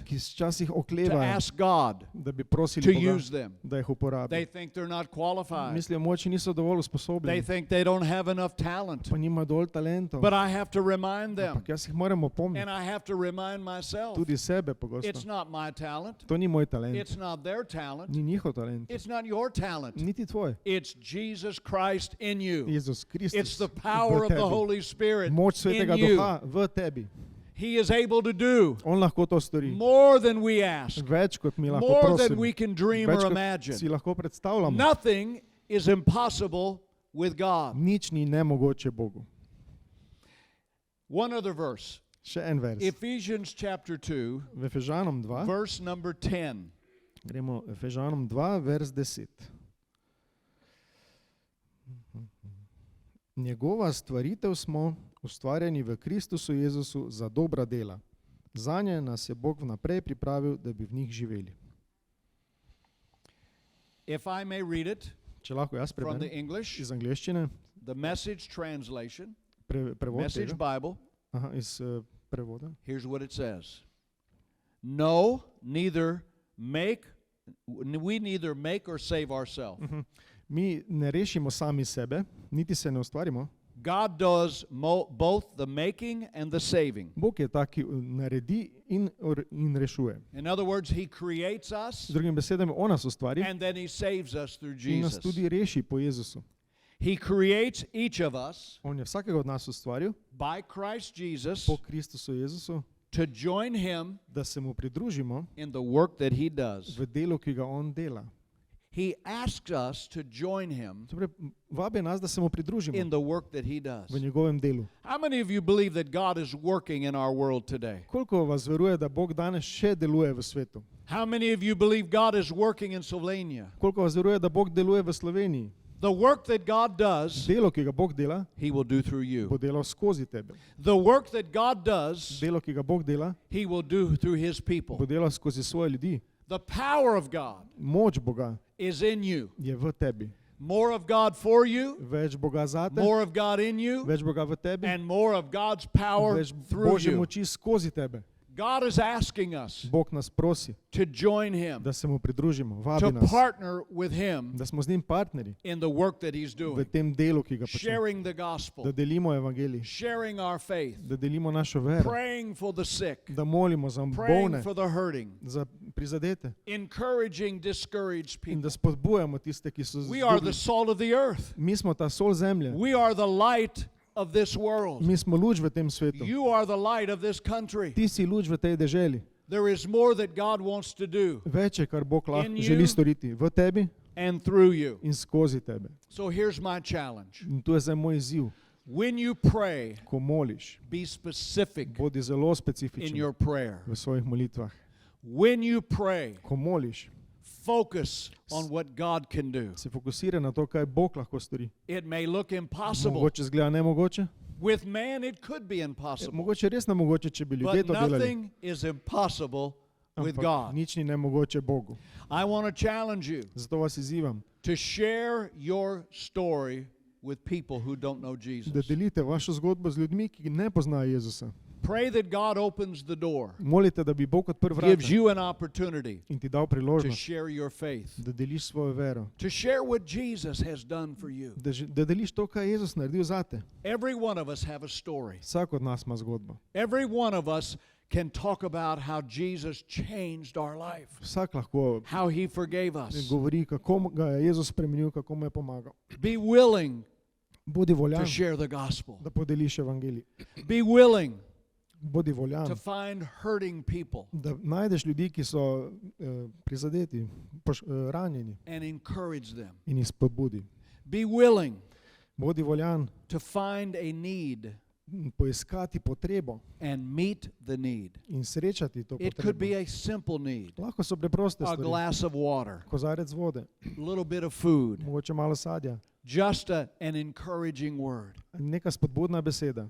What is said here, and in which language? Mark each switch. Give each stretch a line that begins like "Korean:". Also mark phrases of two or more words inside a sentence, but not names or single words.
Slovenian: ki včasih
English: to
Slovenian: oklevajo,
English: ask God
Slovenian: da bi
English: to
Slovenian: prosili Boga,
English: use them.
Slovenian: da jih
English: They
Slovenian: uporabi.
English: think they're not qualified.
Slovenian: Mislijo, moči niso dovolj
English: They
Slovenian: usposobljeni,
English: think they don't have enough talent.
Slovenian: pa nima dovolj talentov.
English: But I have to remind them,
Slovenian: Ampak jaz jih moram
English: and
Slovenian: opomniti,
English: I have to remind myself,
Slovenian: tudi sebe
English: it's
Slovenian: pogosto.
English: not my talent.
Slovenian: To ni moj talent,
English: It's not their talent.
Slovenian: ni njihov talent,
English: It's not your talent.
Slovenian: niti tvoj.
English: It's Jesus Christ in you.
Slovenian: Jezus
English: It's
Slovenian: Kristus
English: the power
Slovenian: v
English: of the
Slovenian: tebi.
English: Holy Spirit
Slovenian: Moč
English: in
Slovenian: Svetega
English: you.
Slovenian: Duha v tebi.
English: He is able to do
Slovenian: On lahko to stori.
English: more than we ask,
Slovenian: Več kot mi lahko
English: more than
Slovenian: prosimo.
English: we can dream
Slovenian: Več
English: or
Slovenian: kot si
English: imagine.
Slovenian: lahko predstavljamo.
English: Nothing is impossible with God.
Slovenian: Nič ni nemogoče Bogu.
English: One other verse.
Slovenian: Še en vers.
English: Ephesians chapter 2,
Slovenian: V Efežanom 2,
English: verse number 10.
Slovenian: gremo Efežanom 2, vers 10. Njegova stvaritev smo ustvarjeni v Kristusu Jezusu za dobra dela, Zanje nas je Bog vnaprej pripravil, da bi v njih živeli.
English: If I may read it
Slovenian: Če lahko jaz
English: from the
Slovenian: preberem
English: English,
Slovenian: iz angleščine,
English: the Message translation,
Slovenian: prevod Message tega, Bible, iz prevoda.
English: here's what it says. No, we neither make or save ourselves.
Slovenian: Mi ne rešimo sami sebe, niti se ne ustvarimo.
English: God does both the making and the saving.
Slovenian: Bog je tak, ki naredi in rešuje.
English: In other words, He creates
Slovenian: Z
English: us
Slovenian: drugimi besedami, on nas ustvari
English: and then He saves us through
Slovenian: in nas Jesus. tudi reši po Jezusu.
English: He creates each of us
Slovenian: On je vsakega od nas ustvaril
English: by Christ Jesus
Slovenian: po Kristusu Jezusu,
English: to join Him
Slovenian: da se mu pridružimo
English: in the work that He does.
Slovenian: v delu, ki ga on dela.
English: He asks us to join Him
Slovenian: Torej, vabi nas, da se mu pridružimo
English: in the work that He does.
Slovenian: v njegovem delu.
English: How many of you believe that God is working in our world today?
Slovenian: Koliko vas veruje, da Bog danes še deluje v svetu?
English: How many of you believe God is working in Slovenia?
Slovenian: Koliko vas veruje, da Bog deluje v Sloveniji?
English: The work that God does,
Slovenian: Delo, ki ga Bog dela,
English: He will do through
Slovenian: bo
English: you.
Slovenian: delal skozi tebe.
English: The work that God does,
Slovenian: Delo, ki ga Bog dela,
English: He will do through His
Slovenian: bo
English: people.
Slovenian: delal skozi svoje ljudi.
English: The power of God
Slovenian: Moč Boga
English: is in you.
Slovenian: je v tebi.
English: More of God for you,
Slovenian: Več Boga zate,
English: more of God in you,
Slovenian: več Boga v tebi,
English: and more of God's power
Slovenian: več
English: through
Slovenian: Božje
English: you.
Slovenian: moči skozi tebe.
English: God is asking us
Slovenian: Bog nas prosi,
English: to join Him,
Slovenian: da se mu pridružimo,
English: to
Slovenian: vabi nas,
English: partner with Him
Slovenian: da smo z njim partnerji
English: in the work that He's
Slovenian: v
English: doing,
Slovenian: tem delu, ki ga počnemo,
English: sharing the
Slovenian: da
English: gospel,
Slovenian: delimo evangelij,
English: sharing our faith,
Slovenian: da delimo našo vero,
English: praying for the sick,
Slovenian: da molimo za
English: praying
Slovenian: bolne,
English: for the hurting,
Slovenian: za prizadete
English: encouraging discouraged
Slovenian: in da
English: people.
Slovenian: spodbujamo tiste, ki so
English: We are the
Slovenian: zgubljeni.
English: salt of the earth.
Slovenian: Mi smo ta sol zemlje,
English: We are the light of this world.
Slovenian: mi smo luč v tem svetu.
English: You are the light of this country.
Slovenian: Ti si luč v tej deželi.
English: There is more that God wants to do
Slovenian: Več je, kar Bog
English: In
Slovenian: lahko
English: you.
Slovenian: želi storiti v tebi
English: and through you.
Slovenian: in skozi tebe.
English: So here's my challenge.
Slovenian: In tu je zdaj moj izziv.
English: When you pray,
Slovenian: Ko moliš,
English: be specific
Slovenian: bodi zelo
English: in
Slovenian: specifičen
English: your prayer.
Slovenian: v svojih molitvah.
English: When you pray,
Slovenian: Ko moliš,
English: focus on what God can do.
Slovenian: se fokusira na to, kaj Bog lahko stori.
English: It may look impossible.
Slovenian: Mogoče zgleda nemogoče,
English: With man, it could be impossible.
Slovenian: mogoče res nemogoče, če bi ljudje
English: But
Slovenian: to delali.
English: nothing is impossible with
Slovenian: Ampak
English: God.
Slovenian: nič ni nemogoče Bogu.
English: I want to challenge you
Slovenian: Zato vas izzivam,
English: to share your story with people who don't know
Slovenian: da Jesus. delite vašo zgodbo z ljudmi, ki ne poznajo Jezusa.
English: Pray that God opens the door,
Slovenian: Molite, da bi Bog odprl
English: gives
Slovenian: vrata
English: you an opportunity
Slovenian: in ti dal
English: to
Slovenian: priložnost,
English: share your faith,
Slovenian: da deliš svojo vero,
English: to share what Jesus has done for you.
Slovenian: da deliš to, kaj je Jezus naredil zate.
English: Every one of us have a story.
Slovenian: Vsak od nas ima zgodbo.
English: Every one of us can talk about how Jesus changed our life,
Slovenian: Vsak lahko
English: how He forgave us.
Slovenian: govori, kako ga je Jezus spremenil, kako mu je pomagal.
English: Be willing
Slovenian: Bodi
English: to
Slovenian: voljan,
English: share the gospel.
Slovenian: da podeliš evangelij.
English: Be willing
Slovenian: Bodi voljan,
English: to find hurting people
Slovenian: da najdeš ljudi, ki so prizadeti, ranjeni
English: and encourage them.
Slovenian: in jih spodbudi.
English: Be willing
Slovenian: Bodi voljan,
English: to find a need
Slovenian: poiskati potrebo
English: and meet the need.
Slovenian: in srečati to
English: It could be
Slovenian: potrebo.
English: a simple need,
Slovenian: Lahko so preproste
English: a
Slovenian: stvari.
English: glass of water,
Slovenian: Kozarec vode,
English: a little bit of food,
Slovenian: mogoče malo sadja,
English: just an encouraging word.
Slovenian: neka spodbudna beseda.